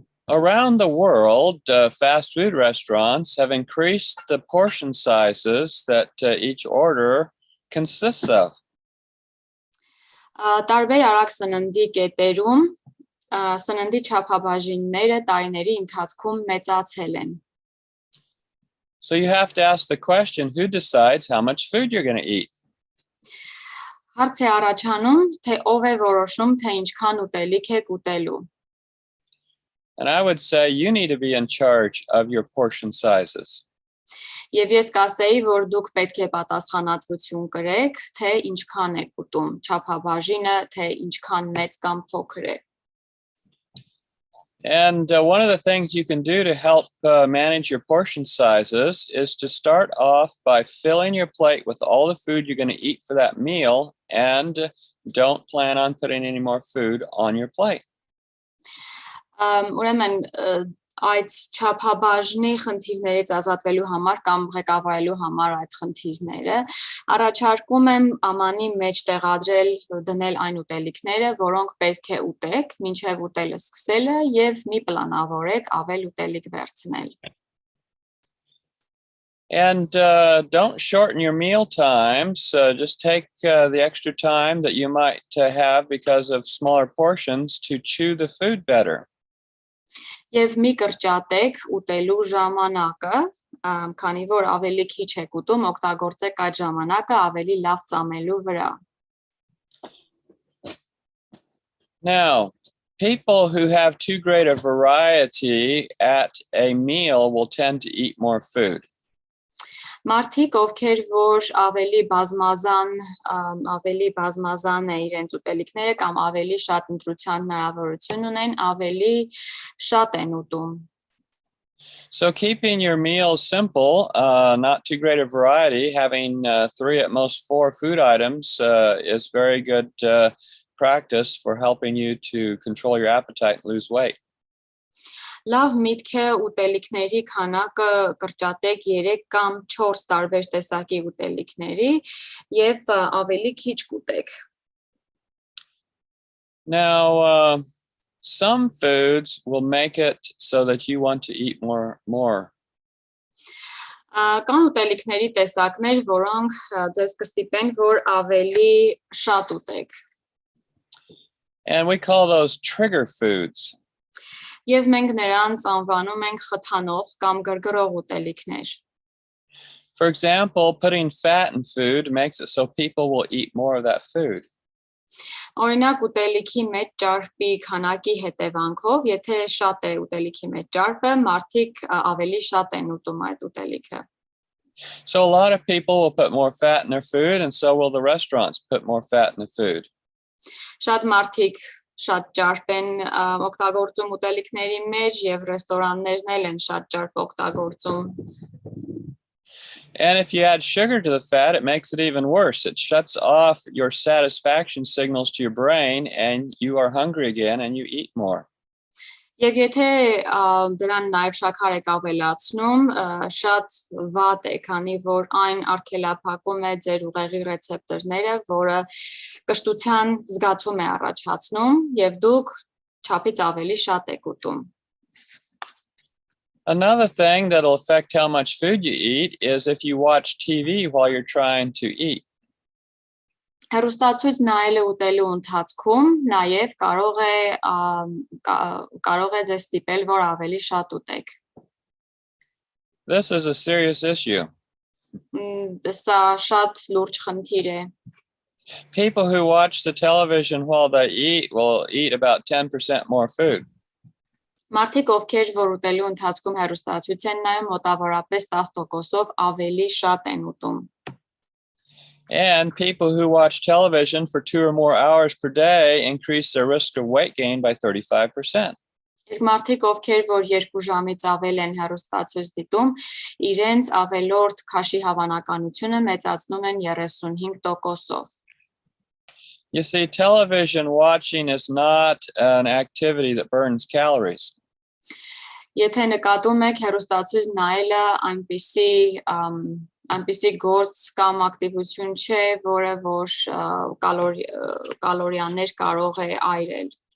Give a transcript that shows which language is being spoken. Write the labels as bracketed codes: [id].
[en] Around the world, fast food restaurants have increased the portion sizes that each order consists of. [hy] Տարբեր արագ սննդի կետերում սննդի չափաբաժինները տարիների ընթացքում մեծացել են։ [en] So you have to ask the question, who decides how much food you're going to eat? [hy] Հարց է առաջանում, թե ով է որոշում, թե ինչքան ուտելիք եք ուտելու։ [en] And I would say you need to be in charge of your portion sizes. [hy] Եվ ես կասեի, որ դուք պետք է պատասխանատվություն կրեք, թե ինչքան եք ուտում, չափաբաժինը, թե ինչքան մեծ կամ փոքր է։ [en] And one of the things you can do to help manage your portion sizes is to start off by filling your plate with all the food you're going to eat for that meal and don't plan on putting any more food on your plate. [hy] Ուրեմն այդ չափաբաժնի խնդիրներից ազատվելու համար կամ ղեկավարելու համար այդ խնդիրները առաջարկում եմ ամանի մեջ տեղադրել դնել այն ուտելիքները, որոնք պետք է ուտեք, մինչև ուտելը սկսելը եւ մի պլանավորեք ավել ուտելիք վերցնել։ [en] And don't shorten your meal times. Just take the extra time that you might have because of smaller portions to chew the food better. [hy] Եվ մի կրճատեք ուտելու ժամանակը, քանի որ ավելի քիչ եք ուտում, օգտագործեք այդ ժամանակը ավելի լավ ծամելու վրա։ [en] Now, people who have too great a variety at a meal will tend to eat more food. [hy] Մարդիկ, ովքեր որ ավելի բազմազան է իրենց ուտելիքները կամ ավելի շատ ընտրության հնարավորություն ունեն, ավելի շատ են ուտում։ [en] So keeping your meals simple, not too great a variety, having 3 at most 4 food items is very good practice for helping you to control your appetite and lose weight. [hy] Լավ միտք է ուտելիքների քանակը կրճատեք 3 կամ 4 տարբեր տեսակի ուտելիքների եւ ավելի քիչ կուտեք։ [en] Now, some foods will make it so that you want to eat more. [hy] Կան ուտելիքների տեսակներ, որոնք ձեզ կստիպեն, որ ավելի շատ ուտեք։ [en] And we call those trigger foods. [hy] Եվ մենք նրանց անվանում ենք խթանող կամ գրգռող ուտելիքներ։ [en] For example, putting fat in food makes it so people will eat more of that food. [hy] Օրինակ ուտելիքի մեջ ճարպի քանակի հետևանքով, եթե շատ է ուտելիքի մեջ ճարպը, մարդիկ ավելի շատ են ուտում այդ ուտելիքը։ [en] So a lot of people will put more fat in their food, and so will the restaurants put more fat in the food. [hy] Շատ մարդիկ շատ ճարպ են օգտագործում ուտելիքների մեջ եւ ռեստորաններն էլ են շատ ճարպ օգտագործում։ [en] And if you add sugar to the fat, it makes it even worse. It shuts off your satisfaction signals to your brain, and you are hungry again, and you eat more. [hy] Եվ եթե դրան նաև շաքար եք ավելացնում, շատ վատ է, քանի որ այն արգելափակում է ձեր ուղեղի ռեցեպտորները, որը կշտության զգացում է առաջացնում, եւ դուք չափից ավելի շատ եք ուտում։ [en] Another thing that'll affect how much food you eat is if you watch TV while you're trying to eat. [hy] Հեռուստացույց նայելը ուտելու ընթացքում նաև կարող է ձեզ ստիպել, որ ավելի շատ ուտեք։ [en] This is a serious issue. [hy] Սա շատ լուրջ խնդիր է։ [en] People who watch the television while they eat will eat about 10% more food. [hy] Մարդիկ, ովքեր որ ուտելու ընթացքում հեռուստացույց են նայում, մոտավորապես 10%-ով ավելի շատ են ուտում։ [en] And people who watch television for 2 or more hours per day increase their risk of weight gain by 35%. [hy] Իսկ մարդիկ, ովքեր որ 2 ժամից ավել են հեռուստացույց դիտում, իրենց ավելորդ քաշի հավանականությունը մեծացնում են 35%-ով։ [en] You see, television watching is not an activity that burns calories. [hy] Եթե նկատում եք հեռուստացույց նայելը այնպիսի գործ կամ ակտիվություն չէ, որը որ կալորիաներ կարող է այրել։